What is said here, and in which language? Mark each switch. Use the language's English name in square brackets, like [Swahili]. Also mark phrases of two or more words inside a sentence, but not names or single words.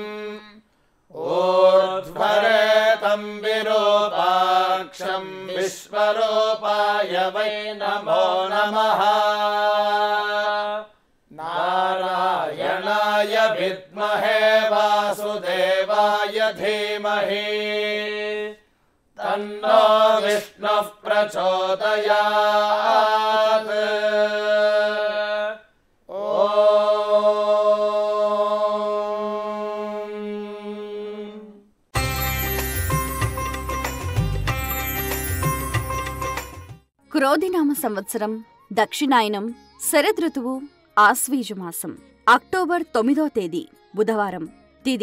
[Sanskrit] ऊर्ध्वरेतं विरूपाक्षं विश्वरूपाय वै नमो नमः नारायणाय विद्महे वासुदेवाय धीमहि तन्नो विष्णुः प्रचोदयात् [Telugu] క్రోధినామ సంవత్సరం దక్షిణాయనం శరదృతువు ఆశ్వీజమాసం అక్టోబర్ 9వ తేదీ బుధవారం తిథి